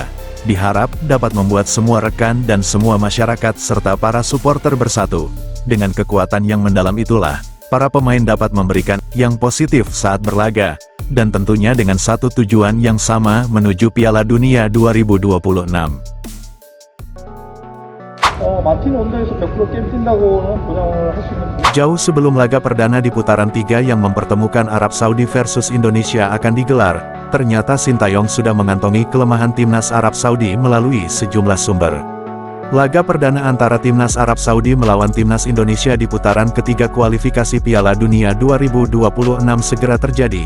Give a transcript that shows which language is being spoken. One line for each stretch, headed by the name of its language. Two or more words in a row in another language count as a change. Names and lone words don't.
Indonesian: Diharap dapat membuat semua rekan dan semua masyarakat serta para supporter bersatu. Dengan kekuatan yang mendalam itulah, para pemain dapat memberikan yang positif saat berlaga. Dan tentunya dengan satu tujuan yang sama menuju Piala Dunia 2026.
Korean: 마틴 온더에서 100% 게임 뛴다고는 보장을 할 수 있는 부분.
Indonesian: Jauh sebelum laga perdana di putaran 3 yang mempertemukan Arab Saudi versus Indonesia akan digelar, ternyata Sintayong sudah mengantongi kelemahan timnas Arab Saudi melalui sejumlah sumber. Laga perdana antara timnas Arab Saudi melawan timnas Indonesia di putaran ketiga kualifikasi Piala Dunia 2026 segera terjadi.